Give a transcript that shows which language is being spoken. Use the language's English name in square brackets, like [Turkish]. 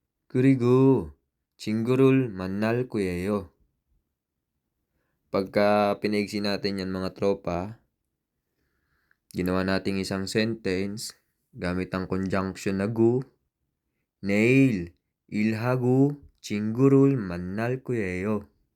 [Korean] 그리고 친구를 만날 거예요. [Filipino] Pagka pinaigsi natin yan mga tropa, ginawa nating isang sentence gamit ang conjunction na gu [Korean] 내일 일하고 친구를 만날 거예요.